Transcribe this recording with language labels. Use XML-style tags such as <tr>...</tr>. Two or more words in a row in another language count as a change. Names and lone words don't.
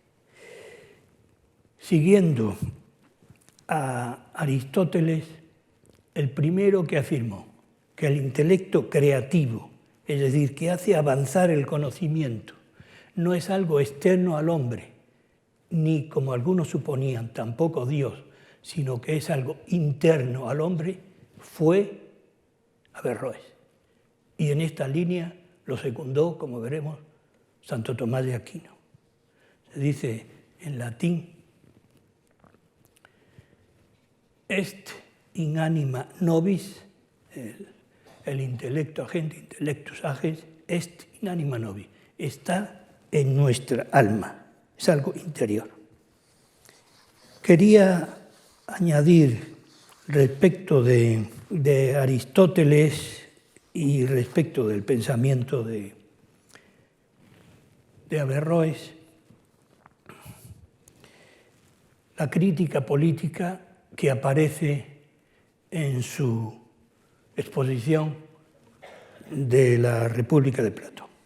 <es>Siguiendo a Aristóteles, el primero que afirmó que el intelecto creativo, es decir, que hace avanzar el conocimiento, no es algo externo al hombre, ni, como algunos suponían, tampoco Dios, sino que es algo interno al hombre, fue Averroes. Y en esta línea lo secundó, como veremos, Santo Tomás de Aquino. Se dice en latín:</es> <la>est in anima nobis,</la> <es>el intelecto agente,</es> <la>intellectus agens, est in anima nobis,</la> <es>está en nuestra alma, es algo interior. Quería añadir respecto de Aristóteles y respecto del pensamiento de Averroes, la crítica política que aparece en su exposición de la República de Platón.</es>